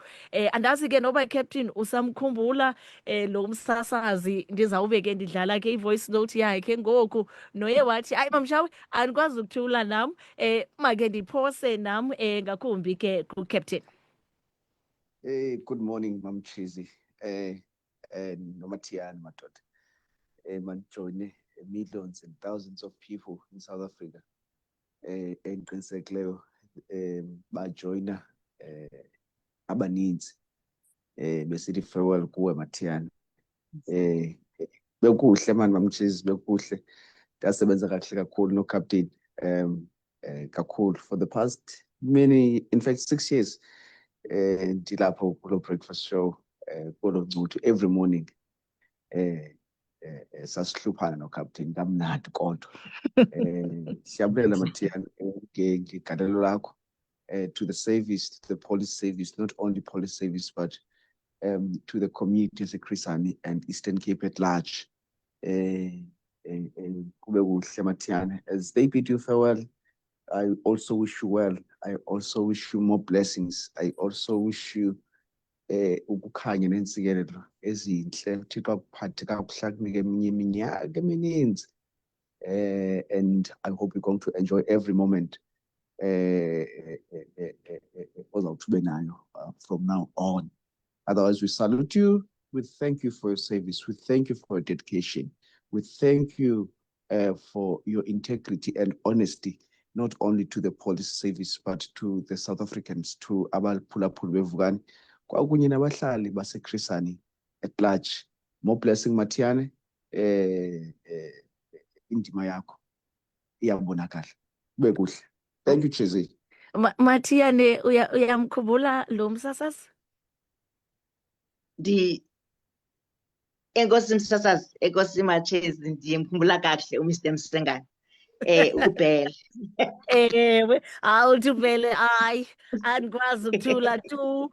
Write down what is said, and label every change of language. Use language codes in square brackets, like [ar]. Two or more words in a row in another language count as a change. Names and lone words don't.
[xh] Andazi ke noba Captain usamkhumbula lo msasazi, ndizawube ke ndidlala ke i-voice note yakhe ngoku, noye wathi hayi mamshawe andikwazi ukuthula nam, make ndiphose nam ngakumbi ke kuCaptain. [en] Good morning, Mam Chizi. Nomatian Matot. Manjoine millions and thousands of people in South Africa. [xh] And Prince bajoina abaninzi. Besithi farewell kuwe Matian. Bekuhle man Mam Chizi, bekuhle. Ndasebenza kahle kakhulu no captain. [en] Kakhulu for the past in fact 6 years. [xh] Ndilapho kulo [en] breakfast show [xh] kulo ncuthu [en] every morning [xh] sasihluphana no [en] captain [xh] kamnandi kodwa siyabulela Matian ngegalelo lakho [en] to the service, to the police service, not only police service but to the community eseChris Hani and Eastern Cape at large. [xh] Kube kuhle Matian, [en] as they bid you farewell, I also wish you well. I also wish you more blessings. I also wish you [xh] ukukhanya nensikelelo ezinhle, uThixo akuphathe kakuhle akunike eminye iminyaka emininzi. [en] And I hope you're going to enjoy every moment [xh] ozawuthi nayo [en] from now on. Otherwise, we salute you. We thank you for your service. We thank you for your dedication. We thank you for your integrity and honesty, not only to the police service, but to the South Africans, to [xh] abaphulaphuli bevukani, kwakunye nabahlali baseChris Hani [en] at large. More blessing [xh] Matiane, indima yakho iyabonakala. Kube kuhle. [en] Thank you Chizi. [xh] Matiane, uyamkhumbula lo msasazi? Enkosi msasazi, enkosi Machezi, ndiyemkhumbula kakuhle uMr Msengane. Ubhele. Ewe, awuthi ubhele hayi andikwazi ukuthula tu.